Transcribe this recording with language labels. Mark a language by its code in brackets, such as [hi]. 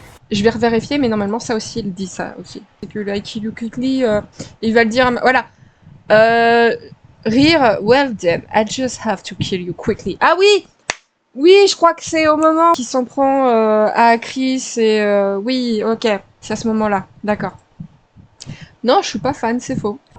[fr] Je vais revérifier, mais normalement, ça aussi, il dit ça aussi. C'est que le [en] I kill you quickly, [fr] il va le dire... Voilà. Rire, [en] well then, I just have to kill you quickly. [fr] Ah oui! Oui, je crois que c'est au moment qu'il s'en prend à Chris et... oui, ok, c'est à ce moment-là. D'accord. Non, je suis pas fan, c'est faux.